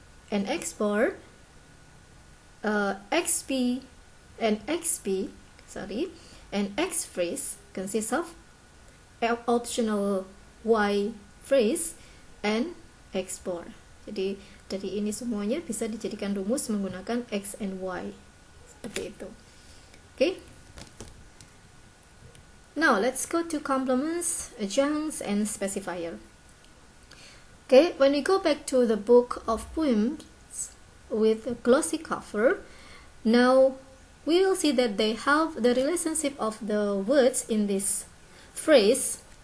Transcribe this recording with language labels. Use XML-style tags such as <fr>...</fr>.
<en>And X bar, XP and XP, and X phrase consists of optional Y phrase and X bar.</en> <id>Jadi dari ini semuanya bisa dijadikan rumus menggunakan X and Y. Seperti itu. Okay.</id> <en>Now let's go to complements, adjuncts, and specifier. Okay, when we go back to the book of poems with a glossy cover, now we will see that they have the relationship of the words in this phrase</en>